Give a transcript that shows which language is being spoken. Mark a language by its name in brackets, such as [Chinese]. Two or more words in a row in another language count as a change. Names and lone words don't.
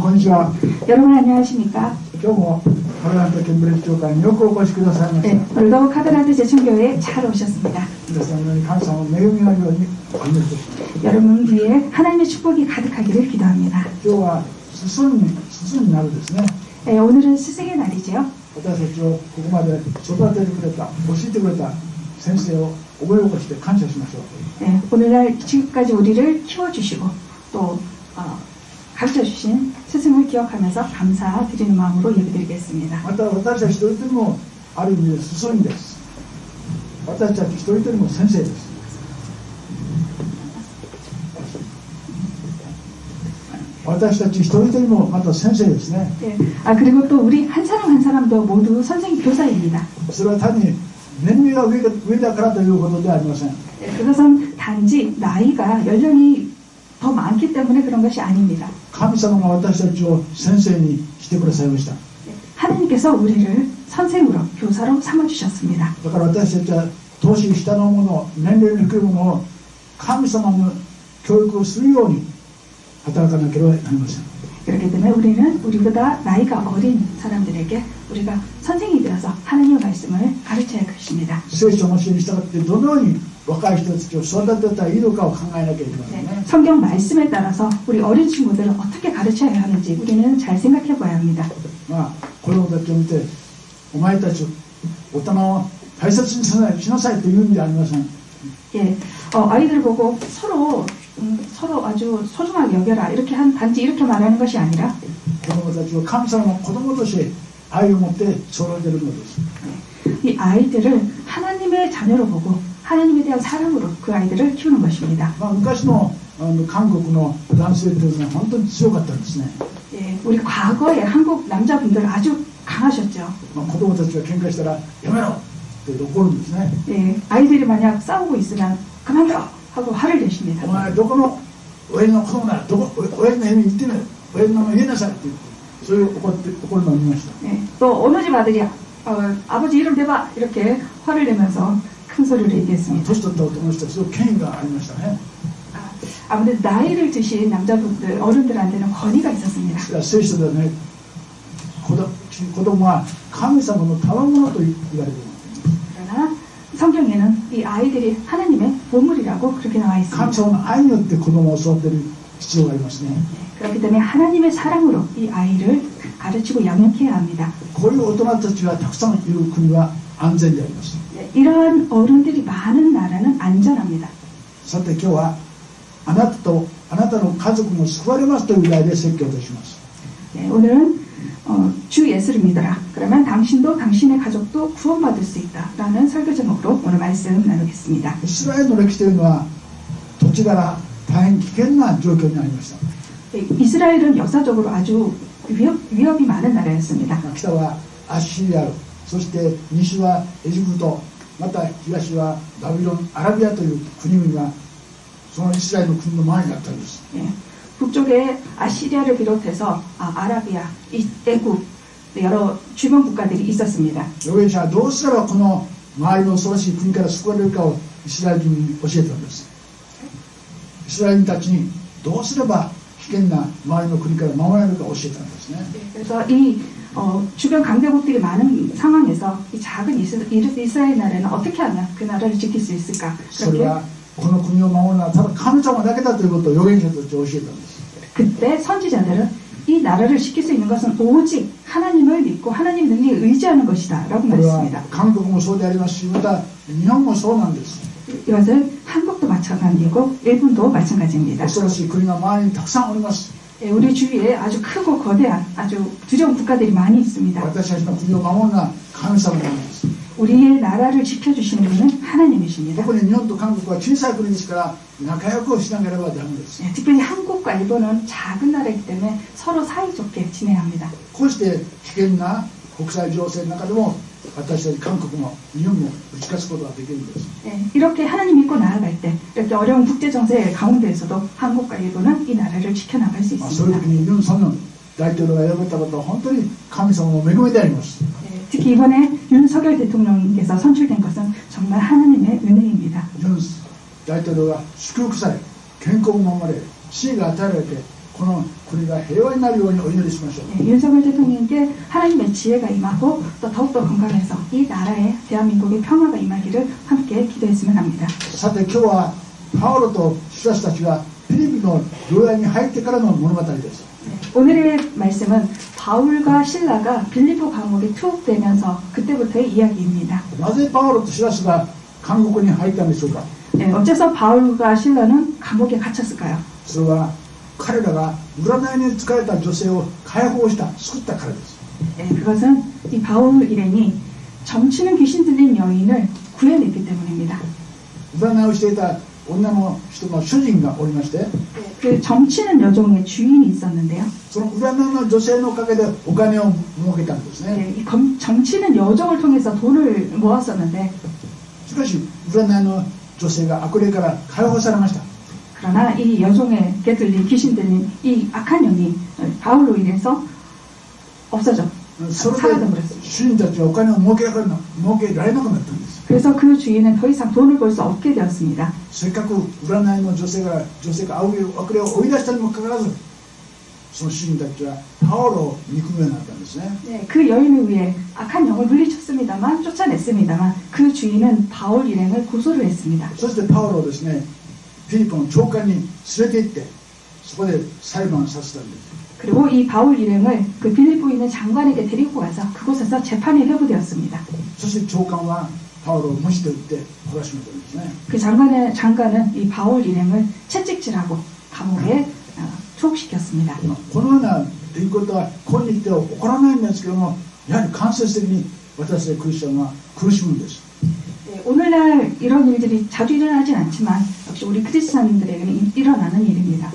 [Korean] は。 여러분 안녕하십니까? [Japanese] 今日もカメラントケンブリッジ教会によくお越しくださいました。 [Korean] 네, 오늘도 카드란트 제천교회에 잘 오셨습니다. [Japanese] 皆さんのように神様の恵みがあるようにお祈りします。 [Korean] 여러분 위에 하나님의 축복이 가득하기를 기도합니다. [Japanese] 今日は進になるですね。 [Korean] 네, 오늘은 스승의 날이죠. [Japanese] 私たちをここまで育ててくれた、教えてくれた先生を思い起こして感謝しましょう。 네, 오늘날 지금까지 우리를 키워주시고 또 가르쳐주신 스승을 기억하면서 감사드리는 마음으로 예배드리겠습니다. また私たち一人一人もある意味で進みです。私たち一人一人も先生です。私たち一人一人もまた先生ですね。 [Korean] 네, 그리고 또 우리 한 사람 한 사람도 모두 선생님 교사입니다. [Japanese] それは単に年齢が上だからということではありません。 [Korean] 네, 그것은 단지 나이가 연령이 더 많기 때문에 그런 것이 아닙니다. [Japanese] 神様が私たちを先生にしてくださいました。 [Korean] 네, 하나님께서 우리를 선생으로 교사로 삼아주셨습니다. [Japanese] だから私たちは年下の者、年齢の低い者を神様の教育をするように働かなければなりません。 [Korean] 그렇기 때문에 우리는 우리보다 나이가 어린 사람들에게 우리가 선생이 되어서 하나님의 말씀을 가르쳐야 할 것입니다. [Japanese] 聖書の教えに従ってどのように若い人たちを育てたらいいのかを考えなきゃいけませんね。 [Korean] 성경 말씀에 따라서 우리 어린 친구들을 어떻게 가르쳐야 하는지 우리는 잘 생각해 봐야 합니다. [Japanese] まあ子供たちを見てお前たち大人を大切にしなさいという意味ではありません。 [Korean] 예, 아이들을 보고 서로 아주 소중하게 여겨라 이렇게 단지 이렇게 말하는 것이 아니라 [Japanese] 子供たちを神様の子供として愛を持って育てるのです。 [Korean] 이 아이들을 하나님의 자녀로 보고 하나님에 대한 사랑으로 그 아이들을 키우는 것입니다. [Japanese] まあ、昔の韓国の男性というのは本当に強かったんですね。 [Korean] 예, 우리 과거에 한국 남자분들 아주 강하셨죠. [Japanese] まあ、子供たちが喧嘩したらやめろって怒るんですね。 [Korean] 예, 아이들이 만약 싸우고 있으면 그만둬 하고 화를 내십니다. [Japanese] お前どこの親父の子供だ、どこ親父の家に行ってね、親父の名前言いなさいって言って、そういう怒るのを見ました。 [Korean] 예, 또 어느 집 아들이 아버지 이름 대봐 이렇게 화를 내면서 큰 소리로 얘기했습니다. [Japanese] 年取った男の人はすごく権威がありましたね。 [Korean] 아무래도 나이를 드신 남자분들 어른들한테는 권위가 있었습니다. [Japanese] 聖書ではね、子供は神様の賜物と言われています。 [Korean] 그러나 성경에는 이 아이들이 하나님의 보물이라고 그렇게 나와 [Japanese] 神 [Korean] 있습니다. [Japanese] 様の愛によって子供を育てる必要がありますね。 [Korean] 그렇기 때문에 하나님의 사랑으로 이 아이를 가르치고 양육해야 합니다. [Japanese] こういう大人たちがたくさんいる国は安全であります。 [Korean] 이러한 어른들이 많은 나라는 안전합니다. [Japanese] さて今日はあなたとあなたの家族も救われますという題で説教いたします。 [Korean] 네, 오늘은 주 예수를 믿어라. 그러면 당신도 당신의 가족도 구원받을 수 있다라는 설교 제목으로 오늘 말씀 나누겠습니다. [Japanese] イスラエルの歴史というのは土地柄大変危険な状況にありました。 [Korean] 네, 이스라엘은 역사적으로 아주 위협이 많은 나라였습니다. [Japanese] 北はアッシリア、そして西はエジプト、また東はバビロン、アラビアという国々がそのイスラエルの国の前にあったんです。 [Korean] 네, 북쪽에 아시리아를 비롯해서 아라비아, 애굽 여러 주변 국가들이 있었습니다. [Japanese] 預言者はどうすればこの周りの恐ろしい国から救われるかをイスラエル人に教えたんです。イスラエル人たちにどうすれば危険な周りの国から守られるか教えたんですね。 [Korean] 그래서 이 주변 강대국들이 많은 상황에서 이 작은 이스라엘 나라는 어떻게 하면 그 나라를 지킬 수 있을까? [Japanese] それはこの国を守るのはただ神様だけだということを預言者たちに教えたんです。 [Korean] 그때 선지자들은 이 나라를 지킬 수 있는 것은 오직 하나님을 믿고 하나님 능력에 의지하는 것이다 라고 [Japanese] これは [Korean] 말했습니다. [Japanese] 韓国もそうでありますし、また日本もそうなんです。 [Korean] 이것은 한국도 마찬가지고 일본도 마찬가지입니다. [Japanese] 恐ろしい国が周りにたくさんおります。 [Korean] 우리 주위에 아주 크고 거대한 아주 두려운 국가들이 많이 있습니다. [Japanese] 私たちの国を守るのは神様なんです。 [Korean] 우리의 나라를 지켜주시는 분은 하나님이십니다. [Japanese] 特に日本と韓国は小さい国ですから仲良くしなければダメです。 [Korean] 특별히 한국과 일본은 작은 나라이기 때문에 서로 사이좋게 지내야 합니다. [Japanese] こうして危険な国際情勢の中でも私たち韓国も日本も打ち勝つことができるんです。 [Korean] 이렇게 하나님 믿고 나아갈 때 이렇게 어려운 국제 정세 가운데에서도 한국과 일본은 이 나라를 지켜나갈 수 [Japanese] そういう [Korean] 있습니다. [Japanese] 時にユン・ソンニョン大統領が選ばれたことは本当に神様の恵みであります。 [Korean] 특히 이번에 윤석열 대통령께서 선출된 것은 정말 하나님의 은혜입니다. [Japanese] ユン大統領が祝福され健康も守られ地位が与えられてこの国が平和になるようにお祈りしましょう。 [Korean] 예, 윤석열 대통령께 하나님의 지혜가 임하고 또 더욱더 건강해서 이 나라에 대한민국의 평화가 임하기를 함께 기도했으면 합니다. [Japanese] さて今日はパウロとシラスたちがフィリピの牢屋に入ってからの物語です。 [Korean] 오늘의 말씀은 바울과 신라가 빌립보 감옥에 투옥되면서 그때부터의 이야기입니다. [Japanese] なぜパウロとシラスが監獄に入ったんでしょうか。 [Korean] 네, 어째서 바울과 신라는 감옥에 갇혔을까요? [Japanese] それは彼らが占いに疲れた女性を解放した救ったからです。 [Korean] 네, 그것은 이 바울 일행이 점치는 귀신 들린 여인을 구해냈기 때문입니다. [Japanese] 占いをしていた女の人の主人がおりまして、 [Korean] 그 점치는 여종의 주인이 있었는데요. [Japanese] その占いの女性のおかげでお金を儲けたんですね。 [Korean] 네, 이 점치는 여종을 통해서 돈을 모았었는데 [Japanese] しかし占いの女性が悪霊から解放されました。 [Korean] 그러나 이 여종에게 들린 귀신 들린 이 악한 영이 바울로 인해서 없어져 [Japanese] それ [Korean] 사라져버렸습니다. [Japanese] で主人たちはお金を儲けられなくなったんです。 [Korean] 그래서 그 주인은 더 이상 돈을 벌 수 없게 되었습니다. [Japanese] せっかく占いの女性が悪霊を追い出したにもかかわらず、その主人たちはパウロを憎むようになったんですね。 [Korean] 네, 그 여인을 위해 악한 영을 물리쳤습니다만 쫓아냈습니다만 그 주인은 바울 일행을 고소를 했습니다. [Japanese] そしてパウロをですね、フィリピンの長官に連れて行ってそこで裁判させたんです。 [Korean] 그리고 이 바울 일행을 그 빌립보에 있는 장관에게 데리고 가서 그곳에서 재판이 회부되었습니다. [Japanese] そして長官はパウロを無視で撃って懲らしめたんですね。 [Korean] 그 장관은 이 바울 일행을 채찍질하고 감옥에 투옥시켰습니다. [Japanese] このような出来事は今日では起こらないんですけども、やはり間接的に私たちクリスチャンは苦しむんです。 [Korean] 네, 오늘날 이런 일들이 자주 일어나진 않지만 역시 우리 크리스찬들에게는 일어나는 일입니다.